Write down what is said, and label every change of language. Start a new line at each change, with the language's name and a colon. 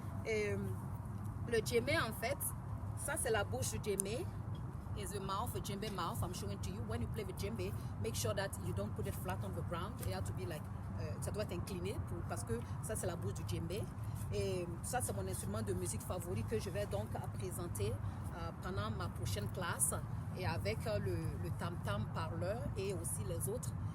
French: Et le djembe en fait, ça c'est la bouche du djembe.
English: Is the mouth, a djembe mouth. I'm showing to you. When you play the djembe, make sure that you don't put it flat on the ground. It has to be like,
French: ça doit être incliné parce que ça c'est la bouche du djembe. Et ça c'est mon instrument de musique favori que je vais donc présenter pendant ma prochaine classe, et avec le tam-tam parleur et aussi les autres.